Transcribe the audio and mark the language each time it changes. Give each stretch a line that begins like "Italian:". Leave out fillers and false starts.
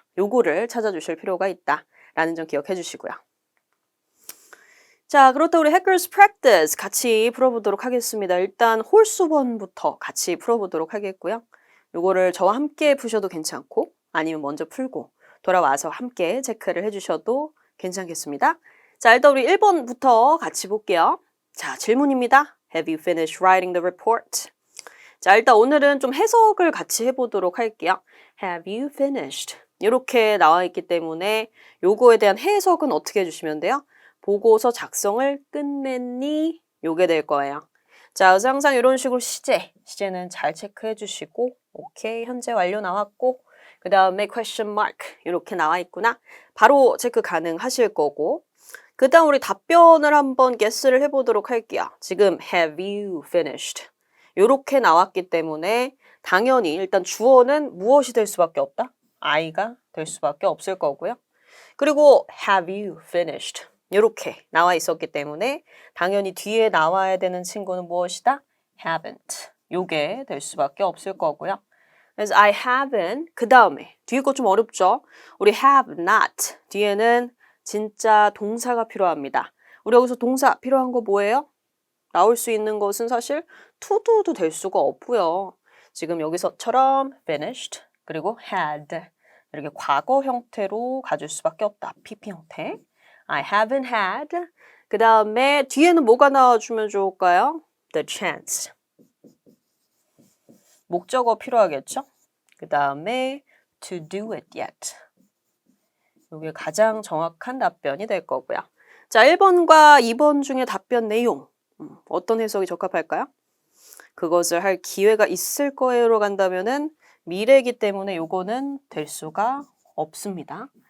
Korean: 요거를 찾아주실 필요가 있다 라는 점 기억해 주시고요. 자, 그렇다고 우리 Hackers Practice 같이 풀어보도록 하겠습니다. 일단 홀수번부터 같이 풀어보도록 하겠고요. 요거를 저와 함께 푸셔도 괜찮고 아니면 먼저 풀고 돌아와서 함께 체크를 해주셔도 괜찮겠습니다. 자, 일단 우리 1번부터 같이 볼게요. 자, 질문입니다.
English: Have you finished writing the report?
Korean: 자, 일단 오늘은 좀 해석을 같이 해보도록 할게요.
English: Have you finished?
Korean: 이렇게 나와 있기 때문에 요거에 대한 해석은 어떻게 해주시면 돼요? 보고서 작성을 끝냈니? 요게 될 거예요. 자, 그래서 항상 이런 식으로 시제는 잘 체크해 주시고 오케이, 현재 완료 나왔고 그 다음에 question mark 이렇게 나와 있구나. 바로 체크 가능하실 거고 그 다음 우리 답변을 한번 guess를 해보도록 할게요.
English: 지금 have you finished?
Korean: 이렇게 나왔기 때문에 당연히 일단 주어는 무엇이 될 수밖에 없다? I가 될 수밖에 없을 거고요. 그리고
English: have you finished?
Korean: 이렇게 나와 있었기 때문에 당연히 뒤에 나와야 되는 친구는 무엇이다?
English: haven't.
Korean: 요게 될 수밖에 없을 거고요. 그래서 I haven't 그 다음에 뒤에 거 좀 어렵죠? 우리 have not 뒤에는 진짜 동사가 필요합니다. 우리 여기서 동사 필요한 거 뭐예요? 나올 수 있는 것은 사실 to do도 될 수가 없고요. 지금 여기서처럼 finished 그리고 had 이렇게 과거 형태로 가질 수밖에 없다.
English: PP 형태. I haven't had.
Korean: 그 다음에 뒤에는 뭐가 나와주면 좋을까요?
English: The chance.
Korean: 목적어 필요하겠죠? 그 다음에
English: to do it yet.
Korean: 이게 가장 정확한 답변이 될 거고요. 자, 1번과 2번 중에 답변 내용. 어떤 해석이 적합할까요? 그것을 할 기회가 있을 거예요로 간다면은 미래이기 때문에 요거는 될 수가 없습니다.